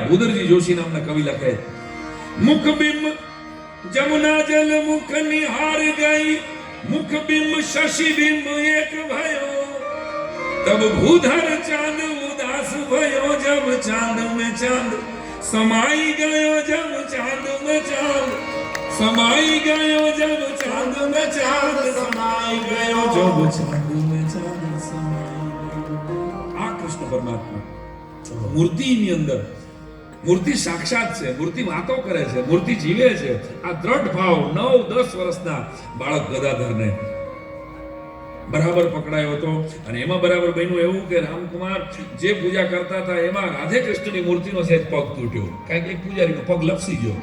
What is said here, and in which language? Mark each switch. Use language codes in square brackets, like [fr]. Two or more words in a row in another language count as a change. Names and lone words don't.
[gu] ભૂદરજી જોશી નામના કવિ લખે, [hi] मुख बिंब जमुना जल मुख निहार गई, मुख बिंब शशी बिंब एक भयो. तब भूधर चांद उदास भयो, जब चांद में चांद समाई गयो, जब चांद में चांद समाई गयो, जब चांद में चांद समाई गयो, जब चांद में चांद समाई गयो. [gu] આ કૃષ્ણ પરમાત્મા મૂર્તિની અંદર, મૂર્તિ સાક્ષાત છે, મૂર્તિ વાતો કરે છે, મૂર્તિ જીવે છે. આ દ્રઢ ભાવ 9-10 વર્ષના બાળક ગદાધરને બરાબર પકડાયો હતો. અને એમાં બરાબર બન્યું એવું કે રામકુમાર જે પૂજા કરતા હતા એમાં રાધે કૃષ્ણની મૂર્તિનો સહેજ પગ તૂટ્યો, કારણ કે એક પૂજારીનો પગ લપસી ગયો.